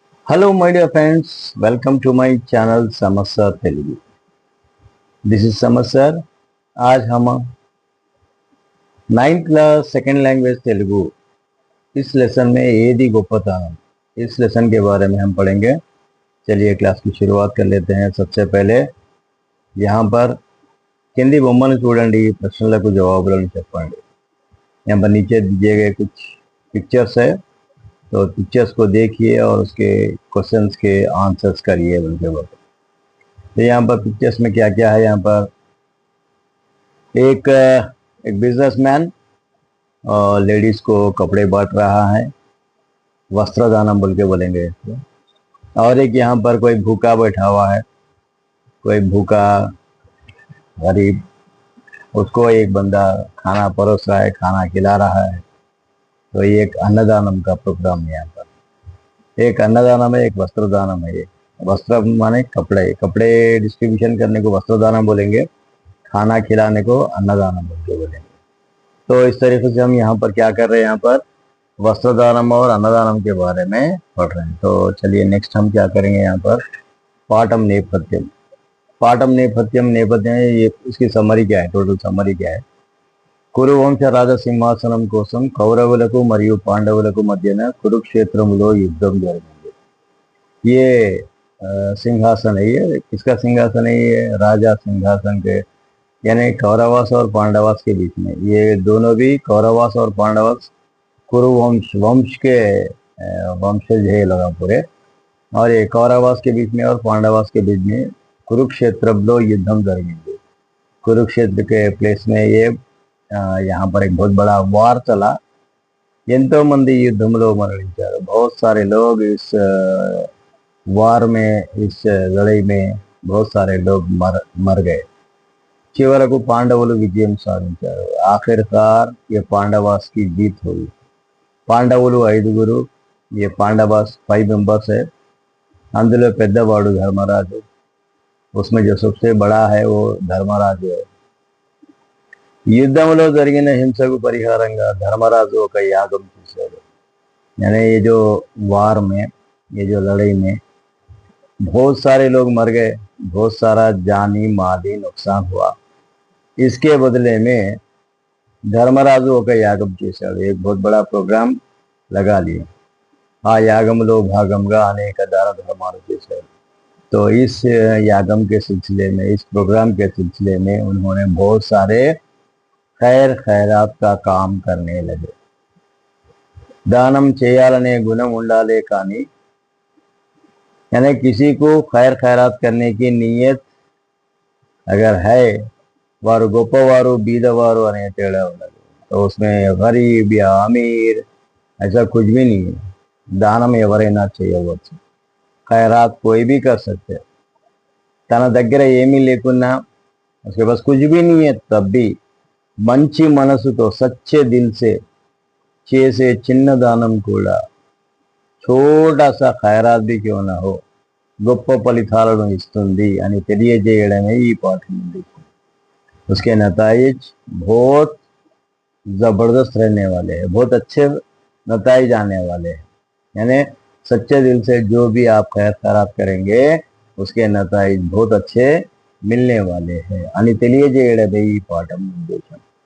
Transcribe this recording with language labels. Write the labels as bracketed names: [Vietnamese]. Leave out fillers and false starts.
[English] Hello my dear friends, welcome to my channel Samasya Telugu. This is Samasya. [Hindi] आज हम 9th class second language Telugu इस लेसन में ఏది గొప్పతనం इस लेसन के बारे में हम पढ़ेंगे। चलिए क्लास की शुरुआत कर लेते हैं। सबसे पहले यहाँ पर [Telugu] కింది బొమ్మను చూడండి, ప్రశ్నలకు జవాబులను చెప్పండి। [Hindi] यहाँ पर नीचे दिए गए कुछ पिक्चर्स है, तो पिक्चर्स को देखिए और उसके क्वेश्चंस के आंसर्स करिए उनके ऊपर। तो यहाँ पर पिक्चर्स में क्या क्या है, यहाँ पर एक बिजनेसमैन और लेडीज को कपड़े बांट रहा है, वस्त्रदानम बोल के बोलेंगे इसको। और एक यहाँ पर कोई भूखा बैठा हुआ है, कोई भूखा गरीब, उसको एक बंदा खाना परोस रहा है, खाना खिला रहा है। तो ये एक अन्नदानम का प्रोग्राम है। यहाँ पर एक अन्नदानम है, एक वस्त्रदानम है। ये वस्त्र माने कपड़े, कपड़े डिस्ट्रीब्यूशन करने को वस्त्रदानम बोलेंगे, खाना खिलाने को अन्नदानम बोल के बोलेंगे। तो इस तरीके से हम यहाँ पर क्या कर रहे हैं, यहाँ पर वस्त्रदानम और अन्नदानम के बारे में पढ़ रहे हैं। तो चलिए नेक्स्ट हम क्या करेंगे, यहाँ पर पाठम नेपथ्यम। पाठम नेपथ्यम, नेपथ्यम ये इसकी समरी क्या है, टोटल समरी क्या है। [Telugu] కురువంశ రాజసింహాసనం కోసం కౌరవులకు మరియు పాండవులకు మధ్యన కురుక్షేత్రంలో యుద్ధం జరిగింది। [Hindi] ये सिंहासन है, ये किसका सिंहासन है, ये राजा सिंहासन के, यानी कौरवास और पांडवास के बीच में। ये दोनों भी कौरवास और पांडवास कुरुवंश वंश के वंशज है लगा पूरे। और ये कौरवास के बीच में और पांडवास के बीच में कुरुक्षेत्रंలో [Telugu] యుద్ధం జరిగింది। [Hindi] कुरुक्षेत्र के प्लेस में ये यहाँ पर एक बहुत बड़ा वार चला। [Telugu] ఎంతో మంది యుద్ధంలో మరణించారు, [Hindi] बहुत सारे लोग इस वार में, इस लड़ाई में बहुत सारे लोग मर गए। [Telugu] చివరకు పాండవులు విజయం సాధించారు। [Hindi] ఆఖిర్कार ये पांडवास की जीत हुई। [Telugu] పాండవులు 5గురు, [Hindi] ये पांडवास 5 मेंबर्स है। [Telugu] అందులో పెద్దవాడు ధర్మరాజు, [Hindi] उसमें जो सबसे बड़ा है वो धर्मराजु है। [Telugu] యుద్ధంలో జరిగిన హింసకు పరిహారంగా ధర్మరాజు ఒక యాగం చేశాడు। [Hindi] यानी ये जो वार में, ये जो लड़ाई में बहुत सारे लोग मर गए, बहुत सारा जानी माली नुकसान हुआ। इसके बदले में [Telugu] ధర్మరాజు ఒక యాగం చేశాడు, [Hindi] एक बहुत बड़ा प्रोग्राम लगा लिए। [Telugu] ఆ యాగంలో భాగంగా అనేక దాన ధర్మాలు చేశారు। [Hindi] तो इस यागम के सिलसिले में, इस प्रोग्राम के सिलसिले में उन्होंने बहुत सारे खैर खैरात का काम करने लगे। [Telugu] दानम చేయాలనే గుణం ఉండాలే కానీ, [Hindi] यानी किसी को खैर खैरात करने की नीयत अगर है, [Telugu] వారు గొప్పవారు బీదవారు అనే తేడా ఉండదు। [Hindi] तो उसमें गरीब या अमीर ऐसा कुछ भी नहीं है। [Telugu] దానం ఎవరైనా చేయవచ్చు, [Hindi] खैरात कोई भी कर सकते। [Telugu] తన దగ్గర ఏమీ లేకున్నా, [Hindi] उसके पास कुछ भी नहीं है, तब भी [Telugu] మంచి మనసుతో [Hindi] సచ్చే దిల్ సే [Telugu] చేసే చిన్న దానం కూడా, [Hindi] छोटा सा ఖైరాత్ भी क्यों ना हो, [Telugu] గొప్ప ఫలితాలను ఇస్తుంది అని తెలియజేయడమే ఈ పాఠం ఉంది। [Hindi] उसके नताइज बहुत जबरदस्त रहने वाले हैं, बहुत अच्छे नताइज आने वाले हैं। यानी सच्चे दिल से जो भी आप खैर खैरात करेंगे उसके नताइज बहुत अच्छे मिलने वाले हैं [Telugu] అని తెలియజేయడమే ఈ పాఠం ఉద్దేశం।